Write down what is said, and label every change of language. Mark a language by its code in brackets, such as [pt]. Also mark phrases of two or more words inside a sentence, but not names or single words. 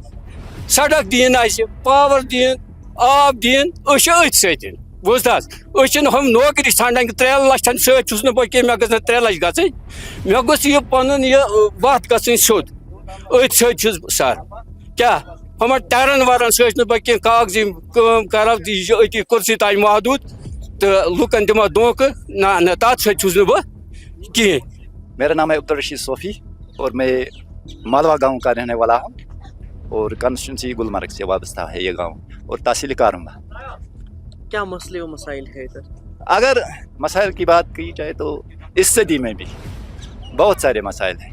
[ks] سڑک دِیِن اَسہِ پاور دِیِن آب دِیِن أسۍ چھِ أتھۍ سۭتۍ بوٗزتھٕ حظ أسۍ چھِنہٕ ہُم نوکری ژھانڈان کہِ 3 لَچھن سۭتۍ چھُس نہٕ بہٕ کینٛہہ مےٚ گٔژھ نہٕ 3 لَچھ گژھٕنۍ مےٚ گوٚژھ یہِ پَنُن یہِ وَتھ گژھٕنۍ سیوٚد أتھۍ سۭتۍ چھُس بہٕ سر کیٛاہ ہُمن ٹیرن وارن سۭتۍ چھُس نہٕ بہٕ کینٛہہ کاغذی کٲم کرو یہِ چھُ أتی کُرسی تانۍ محدوٗد تہٕ لُکن دِمو دھوکہٕ نہ تَتھ سۭتۍ چھُس نہٕ بہٕ کِہیٖنۍ. [ur] میرا نام ہے عبدالرشید صوفی اور میں مالوا گاؤں کا رہنے والا ہوں اور کانسٹیٹوینسی گلمرگ سے وابستہ ہے یہ گاؤں اور تحصیل کارنگا. کیا مسئلے و مسائل ہے ادھر؟ اگر مسائل کی بات کی جائے تو اس صدی میں بھی بہت سارے مسائل ہیں.